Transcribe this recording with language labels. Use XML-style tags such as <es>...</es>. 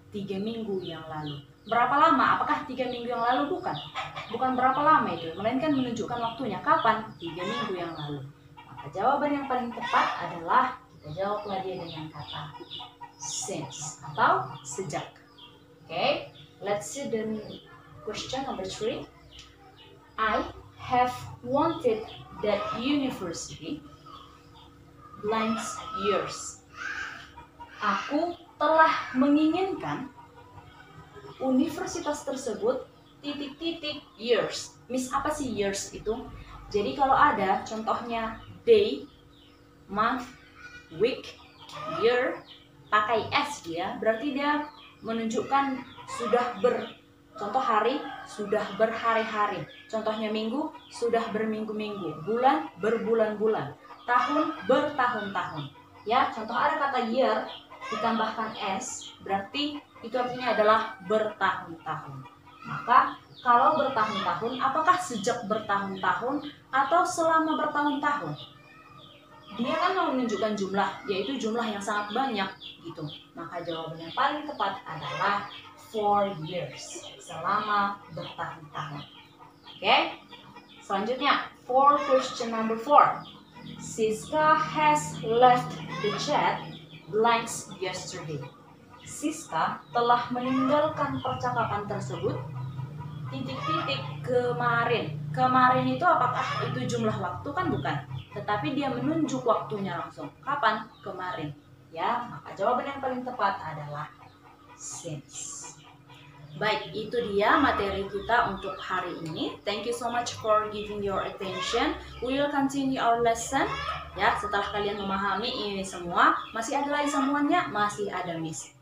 <id>3 minggu yang lalu. Berapa lama? Apakah 3 minggu yang lalu? Bukan. Bukan berapa lama itu, melainkan menunjukkan waktunya kapan? 3 minggu yang lalu. Maka jawaban yang paling tepat adalah kita jawablah dia dengan kata since atau sejak.</id> <en>Okay, let's see the question number 3. I have wanted that university blanks years.</en> <id>Aku telah menginginkan universitas tersebut titik-titik years. Miss, apa sih years itu? Jadi kalau ada contohnya day, month, week, year, pakai s dia, berarti dia menunjukkan sudah contoh hari, sudah berhari-hari. Contohnya minggu, sudah berminggu-minggu. Bulan, berbulan-bulan. Tahun, bertahun-tahun. Ya, contoh ada kata year ditambahkan s, berarti itu artinya adalah bertahun-tahun. Maka kalau bertahun-tahun, apakah sejak bertahun-tahun atau selama bertahun-tahun? Dia kan mau menunjukkan jumlah, yaitu jumlah yang sangat banyak gitu. Maka jawaban yang paling tepat adalah 4 years, selama bertahun-tahun.</id> <en>Oke?</en> <id>Selanjutnya,</id> <en>for question number 4. Siska has left the chat blanks yesterday.</en> <id>Siska telah meninggalkan percakapan tersebut titik-titik kemarin. Kemarin itu apakah itu jumlah waktu? Kan bukan. Tetapi dia menunjuk waktunya langsung. Kapan? Kemarin. Ya, maka jawaban yang paling tepat adalah since. Baik, itu dia materi kita untuk hari ini.</id> <en>Thank you so much for giving your attention. We will continue our lesson.</en> <id>Ya, setelah kalian memahami ini semua, masih ada lagi semuanya, masih ada Miss.</id>